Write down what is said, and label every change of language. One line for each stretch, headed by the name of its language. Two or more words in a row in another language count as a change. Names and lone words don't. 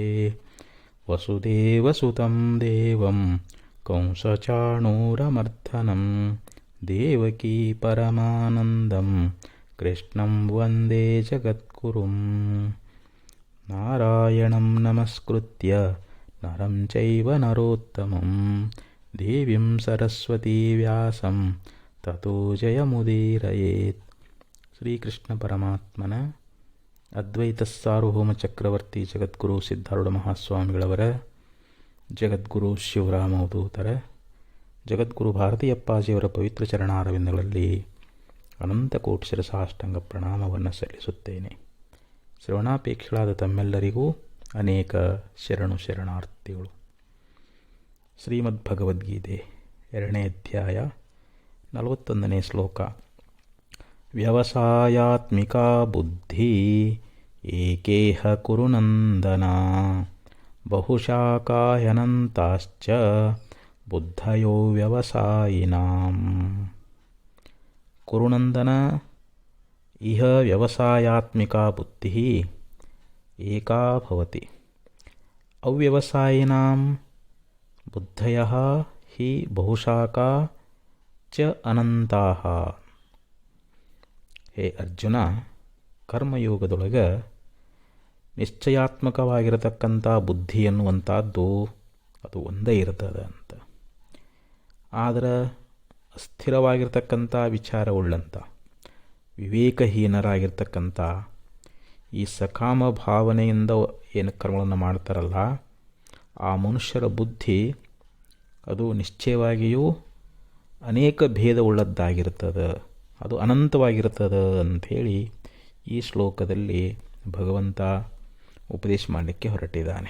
Sanskrit: वसुदेवसुतं देवं कंसचाणूरमर्दनं देवकी परमानन्दं कृष्णं वन्दे जगद्गुरुं। नारायणं नमस्कृत्य नरं चैव नरोत्तमं देवीं सरस्वती व्यासं ततो जयमुदीरयेत्.
Kannada: ಶ್ರೀಕೃಷ್ಣ ಪರಮಾತ್ಮನ ಅದ್ವೈತ ಸಾರ್ವಭೌಮ ಚಕ್ರವರ್ತಿ ಜಗದ್ಗುರು ಸಿದ್ಧಾರೂಢ ಮಹಾಸ್ವಾಮಿಗಳವರ, ಜಗದ್ಗುರು ಶಿವರಾಮ ಅವಧೂತರ, ಜಗದ್ಗುರು ಭಾರತೀಯಪ್ಪಾಜಿಯವರ ಪವಿತ್ರ ಚರಣಾರವಿಂದಗಳಲ್ಲಿ ಅನಂತ ಕೋಟಿ ಶಿರಸಾಷ್ಟಾಂಗ ಪ್ರಣಾಮವನ್ನು ಸಲ್ಲಿಸುತ್ತೇನೆ. ಶ್ರವಣಾಪೇಕ್ಷಳಾದ ತಮ್ಮೆಲ್ಲರಿಗೂ ಅನೇಕ ಶರಣಾರ್ಥಿಗಳು. ಶ್ರೀಮದ್ ಭಗವದ್ಗೀತೆ 2ನೇ ಅಧ್ಯಾಯ 41ನೇ ಶ್ಲೋಕ.
Sanskrit: ವ್ಯವಸಾಯಾತ್ಮಿಕಾ ಬುದ್ಧಿ ಏಕೇಹ ಕುರು ನಂದನ ಬಹುಶಾಖಾಹ್ಯನಂತಾಶ್ಚ ಬುದ್ಧಯೋ ವ್ಯವಸಾಯಿನಾಂ. ಕುರುನಂದನ ಇಹ ವ್ಯವಸಾಯಾತ್ಮಿಕಾ ಬುದ್ಧಿ ಏಕಾ ಭವತಿ ಅವ್ಯವಸಾಯಿನಾಂ ಬುದ್ಧಯಃ ಹಿ ಬಹುಶಾಖಾ ಚ ಅನಂತಾಃ.
Kannada: ಹೇ ಅರ್ಜುನ, ಕರ್ಮಯೋಗದೊಳಗೆ ನಿಶ್ಚಯಾತ್ಮಕವಾಗಿರತಕ್ಕಂಥ ಬುದ್ಧಿ ಎನ್ನುವಂಥದ್ದು ಅದು ಒಂದೇ ಇರ್ತದೆ ಅಂತ. ಆದರೆ ಅಸ್ಥಿರವಾಗಿರ್ತಕ್ಕಂಥ ವಿಚಾರವುಳ್ಳಂಥ ವಿವೇಕಹೀನರಾಗಿರ್ತಕ್ಕಂಥ ಈ ಸಕಾಮ ಭಾವನೆಯಿಂದ ಏನು ಕರ್ಮಗಳನ್ನು ಮಾಡ್ತಾರಲ್ಲ, ಆ ಮನುಷ್ಯರ ಬುದ್ಧಿ ಅದು ನಿಶ್ಚಯವಾಗಿಯೂ ಅನೇಕ ಭೇದವುಳ್ಳದ್ದಾಗಿರ್ತದೆ, ಅದು ಅನಂತವಾಗಿರ್ತದೆ ಅಂಥೇಳಿ ಈ ಶ್ಲೋಕದಲ್ಲಿ ಭಗವಂತ ಉಪದೇಶ ಮಾಡಲಿಕ್ಕೆ ಹೊರಟಿದ್ದಾನೆ.